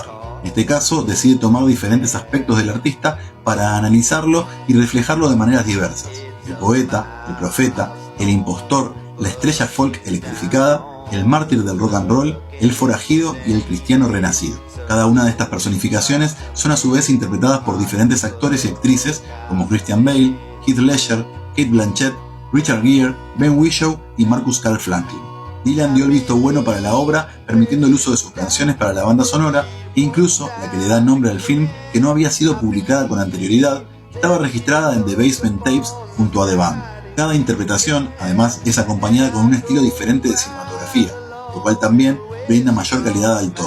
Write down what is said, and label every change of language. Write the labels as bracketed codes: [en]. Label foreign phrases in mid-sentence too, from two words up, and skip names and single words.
[es] En este caso, decide tomar diferentes aspectos del artista para analizarlo y reflejarlo de maneras diversas: el poeta, el profeta, el impostor, la estrella folk electrificada, el mártir del [en] rock and roll, [es] el forajido y el cristiano renacido. Cada una de estas personificaciones son a su vez interpretadas por diferentes actores y actrices como Christian Bale, Heath Ledger, Cate Blanchett, Richard Gere, Ben Whishaw y Marcus Carl Franklin. Dylan dio el visto bueno para la obra, permitiendo el uso de sus canciones para la banda sonora, e incluso la que le da nombre al film, que no había sido publicada con anterioridad, estaba registrada en The Basement Tapes junto a The Band. Cada interpretación, además, es acompañada con un estilo diferente de cinematografía, lo cual también brinda mayor calidad al todo.